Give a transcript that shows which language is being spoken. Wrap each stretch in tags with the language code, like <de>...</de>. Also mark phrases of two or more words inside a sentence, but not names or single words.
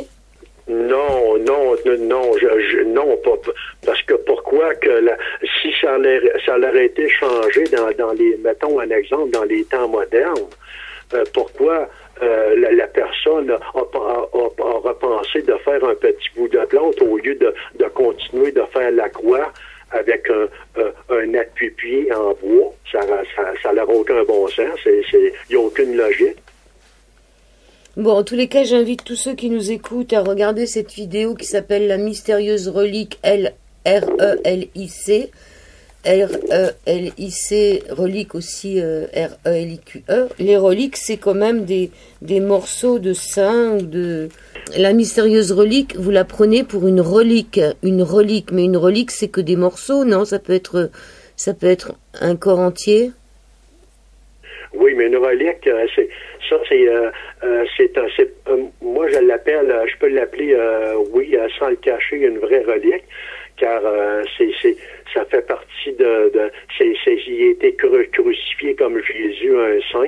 <fr>Non, pas, parce que pourquoi que si ça aurait été changé dans les, mettons un exemple, dans les temps modernes, pourquoi la personne a repensé de faire un petit bout de plâtre au lieu de continuer de faire la croix avec un appui-pied en bois? Ça n'aura aucun bon sens, il n'y a aucune logique. Bon, en tous les cas, j'invite tous ceux qui nous écoutent à regarder cette vidéo qui s'appelle La mystérieuse relique R-E-L-I-C. R-E-L-I-C, relique aussi R-E-L-I-Q-E. Les reliques, c'est quand même des morceaux de sein ou de... La mystérieuse relique, vous la prenez pour une relique, mais une relique, c'est que des morceaux, non? Ça peut être un corps entier. Oui, mais une relique, moi je l'appelle, je peux l'appeler, oui, sans le cacher, une vraie relique, car ça fait partie il a été crucifié comme Jésus, un saint.</fr>